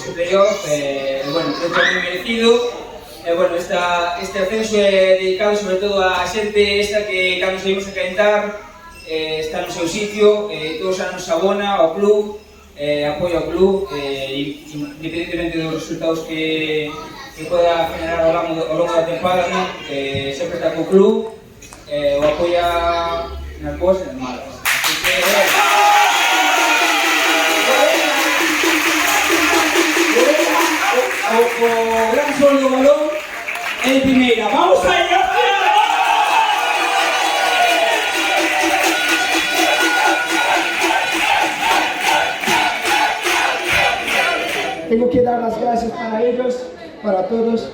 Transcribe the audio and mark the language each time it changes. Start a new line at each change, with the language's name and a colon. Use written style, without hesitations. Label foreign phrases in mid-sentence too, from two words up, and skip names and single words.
Galician: playoff, bueno, creo que é moi merecido. Bueno, este ascenso é dedicado sobre todo a xente esta que cando saímos a calentar está no seu sitio, todos a nos abona ao club, apoio ao club, independentemente dos resultados que
Spanish: pueda generar
Galician: ao longo da temporada, ¿no? Sempre está co club, o apoia nas boas e nas malas. Así que, o gran sol do balón en primeira.
Spanish: ¡Vamos allá! Tengo que dar las gracias para ellos, para todos.